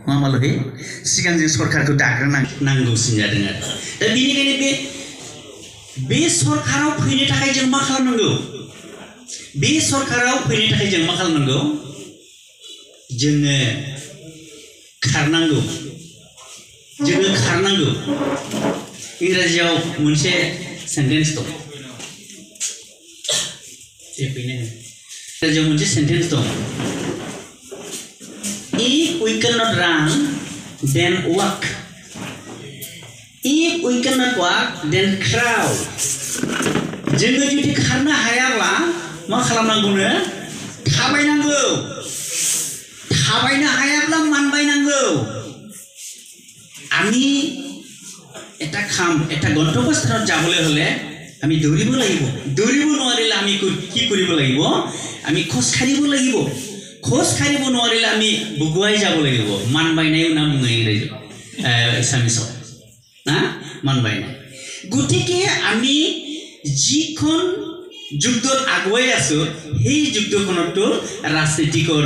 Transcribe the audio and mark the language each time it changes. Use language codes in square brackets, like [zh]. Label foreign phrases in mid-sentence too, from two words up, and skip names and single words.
[brx] मा मालहे सिगां जों सरकारखौ दाग्रोनांगौसिन जादों आरो दा बेनिखायनो बे सरकाराव फैनो थाखाय जों मा खालामनांगौ बे सरकाराव फैनो थाखाय जों मा खालामनांगौ जोङो खारनांगौ इंराजियाव मोनसे सेन्टेन्स दं इंराजियाव मोनसे सेन्टेन्स दं [en] If we cannot run, then walk. If we cannot walk, then crawl. [brx] जोङो जुदि खारनो हायाब्ला मा खालामनांगौनो थाबायनो हायाब्ला मानबायनांगौ [as] আমি এটা গন্তব্যস্থানত যাবলৈ হলে আমি দৌৰিব নোৱাৰিলে আমি কি কৰিব লাগিব আমি খোজ কাঢ়িব নোৱাৰিলে আমি বুগুৱাই যাব লাগিব মানবায়নাই নাম বুঙাই ইংৰাজী এছামিছত না মানবায়নাই গতিকে আমি যিখন যুদ্ধত আগুৱাই আছো সেই যুদ্ধখনতো ৰাজনীতিকৰ